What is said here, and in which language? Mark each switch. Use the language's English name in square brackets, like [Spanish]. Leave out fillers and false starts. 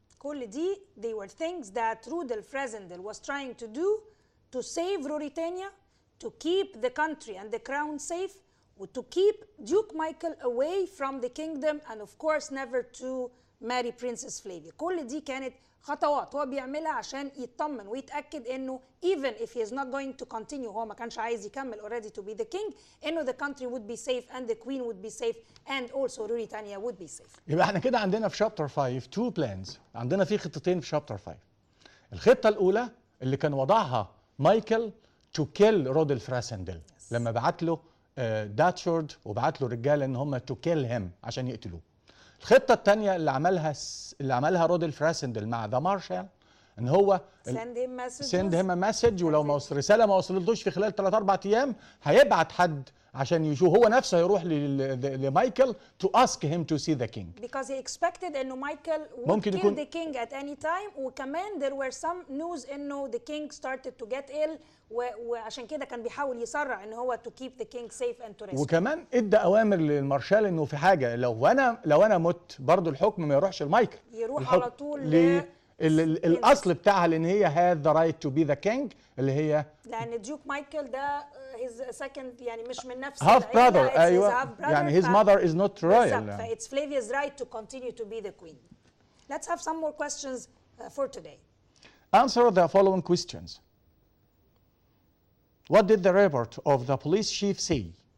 [Arabic] كل دي [English] they were things that Rudolph Rassendyll was trying to do to save Ruritania, to keep the country and the crown safe, to keep Duke Michael away from the kingdom, and of course never to marry Princess Flavia. [Arabic] كل دي كانت خطوات هو بيعملها عشان يطمن ويتأكد انه [English] even if he is not going to continue، [Arabic] هو ما كانش عايز يكمل [English] already to be the king، انه the country would be safe and the queen would be safe and also Ruritania would be safe. [Arabic] يبقى احنا كده عندنا في شابتر 5 [English] two plans، [Arabic] عندنا في خطتين في شابتر 5. الخطة الأولى اللي كان وضعها مايكل [English] to kill [Arabic] رودولف راسندل لما بعت له داتشورد وبعت له رجاله ان هم [English] to kill him [Arabic] عشان يقتلوه. الخطة الثانية اللي عملها رودولف راسندل مع ذا مارشال ان هو [English] send him a message، [Arabic] ولو رسالة ما وصلتوش في خلال 3-4 ايام هيبعت حد عشان يشوف، هو نفسه هيروح لمايكل [English] to ask him to see the king. Because he expected انه Michael would kill the king at any time، وكمان there were some news انه the king started to get ill، [Arabic] وعشان كده كان بيحاول يسرع ان هو [English] to keep the king safe and to rescue. [Arabic] وكمان ادى اوامر للمارشال انه في حاجه لو انا مت برضه الحكم ما يروحش لمايكل، يروح على طول الاصل بتاعها لان هي [English] had the right to be the king [Arabic] اللي هي لان ديوك مايكل ده [English] his second [Arabic] يعني مش من نفس [English] half brother. [Arabic] ايوه يعني [English] his mother is not royal. It's Flavia's right to continue to be the queen. Let's have some more questions for today. Answer the following questions. What did the report of the police chief say?